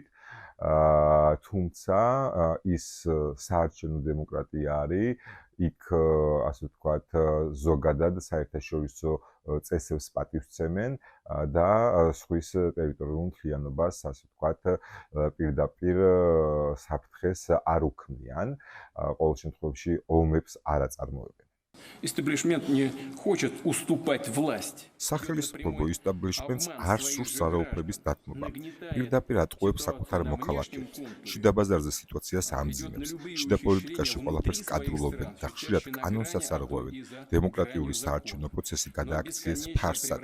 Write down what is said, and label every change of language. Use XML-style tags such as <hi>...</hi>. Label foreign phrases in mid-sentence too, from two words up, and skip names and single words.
<ka>თუმცა ის საარჩევნო დემოკრატია არის, იქ ასე ვთქვათ ზოგადად საერთაშორისო წესებს პატივსცემენ და სხვის ტერიტორიულ მთლიანობას ასე ვთქვათ პირდაპირ საფრთხეს არ უქმნიან. ყოველ შემთხვევაში ომებს არ აწარმოებენ.</ka> <ru>Истеблишмент не хочет уступать власть.</ru> <ka>სახელმწიფო ისტაბლიშმენტს არ სურს არაუფლების დათმობა. პირდაპირ ატყუებს საკუთარ მოქალაქეებს. შიდა ბაზარზე სიტუაციას ამძიმებს. შიდა პოლიტიკაში ყველაფერს კადრულობენ და ხშირად კანონსაც არღვევენ. დემოკრატიული საარჩევნო პროცესი გადააქციეს ფარსად.</ka>